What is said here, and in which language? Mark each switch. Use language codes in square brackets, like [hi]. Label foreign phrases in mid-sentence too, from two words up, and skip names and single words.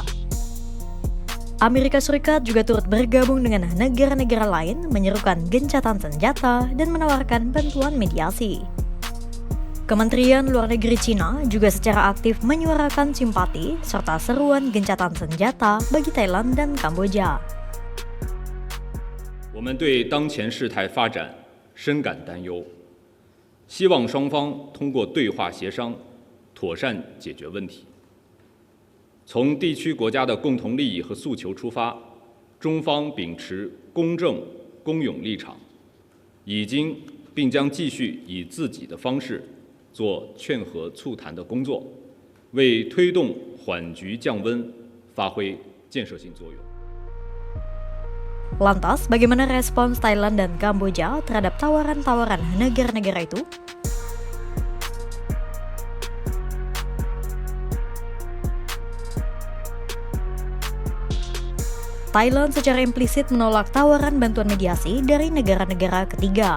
[id] Amerika Serikat juga turut bergabung dengan negara-negara lain menyerukan gencatan senjata dan menawarkan bantuan mediasi. Kementerian Luar Negeri Cina juga secara aktif menyuarakan simpati serta seruan gencatan senjata bagi Thailand dan Kamboja. [zh] 我们对当前事态发展深感担忧，希望双方通过对话协商妥善解决问题。从地区国家的共同利益和诉求出发，中方秉持公正公勇立场，已经并将继续以自己的方式 做劝和促谈的工作，为推动缓局降温发挥建设性作用。 [id] Lantas, bagaimana respons Thailand dan Kamboja terhadap tawaran-tawaran negara-negara itu? Thailand secara implisit menolak tawaran bantuan mediasi dari negara-negara ketiga.